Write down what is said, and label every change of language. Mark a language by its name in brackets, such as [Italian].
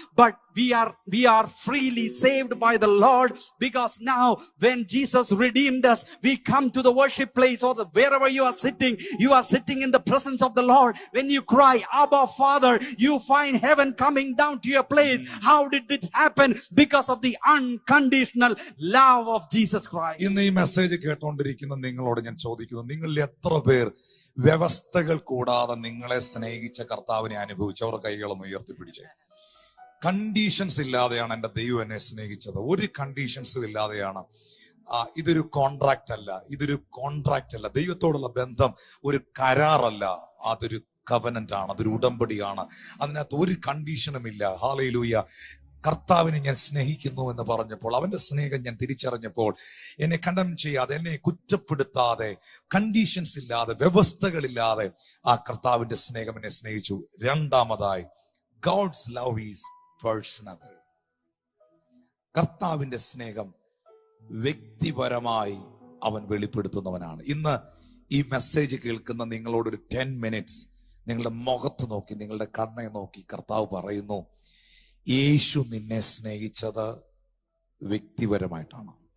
[English] But we are freely saved by the Lord, because now when Jesus redeemed us, we come to the worship place, or wherever you are sitting in the presence of the Lord. When you cry, Abba Father, you find heaven coming down to your place. How did it happen? Because of the unconditional love of Jesus Christ. [Malayalam] ഇന്ന് ഈ message കേട്ടോണ്ടിരിക്കുന്ന നിങ്ങളോട് ഞാൻ ചോദിക്കുന്നു, നിങ്ങളിൽ എത്ര പേർ വ്യവസ്ഥകൾ കൂടാതെ നിങ്ങളെ സ്നേഹിച്ച കർത്താവിനെ അനുഭവിച്ചവർ കൈകളൊന്ന് ഉയർത്തിപ്പിടിച്ചേ. കണ്ടീഷൻസ് ഇല്ലാതെയാണ് എൻ്റെ ദൈവം എന്നെ സ്നേഹിച്ചത്. ഒരു കണ്ടീഷൻസും ഇല്ലാതെയാണ്. ഇതൊരു കോൺട്രാക്റ്റ് അല്ല. ദൈവത്തോടുള്ള ബന്ധം ഒരു കരാറല്ല, അതൊരു കവനന്റ് ആണ്, അതൊരു ഉടമ്പടിയാണ്. അതിനകത്ത് ഒരു കണ്ടീഷനും ഇല്ല. ഹല്ലേലൂയ. കർത്താവിനെ ഞാൻ സ്നേഹിക്കുന്നു എന്ന് പറഞ്ഞപ്പോൾ, അവന്റെ സ്നേഹം ഞാൻ തിരിച്ചറിഞ്ഞപ്പോൾ, എന്നെ കണ്ടം ചെയ്യാതെ, എന്നെ കുറ്റപ്പെടുത്താതെ, കണ്ടീഷൻസ് ഇല്ലാതെ, വ്യവസ്ഥകളില്ലാതെ ആ കർത്താവിന്റെ സ്നേഹം എന്നെ സ്നേഹിച്ചു. രണ്ടാമതായി, [English] God's love is personal. [Malayalam] കർത്താവിന്റെ സ്നേഹം വ്യക്തിപരമായി അവൻ വെളിപ്പെടുത്തുന്നവനാണ്. ഇന്ന് ഈ മെസ്സേജ് കേൾക്കുന്ന നിങ്ങളോടൊരു 10 minutes നിങ്ങളുടെ മുഖത്ത് നോക്കി, നിങ്ങളുടെ കണ്ണെ നോക്കി കർത്താവ് പറയുന്നു, യേശു നിന്നെ സ്നേഹിച്ചത് വ്യക്തിപരമായിട്ടാണ്.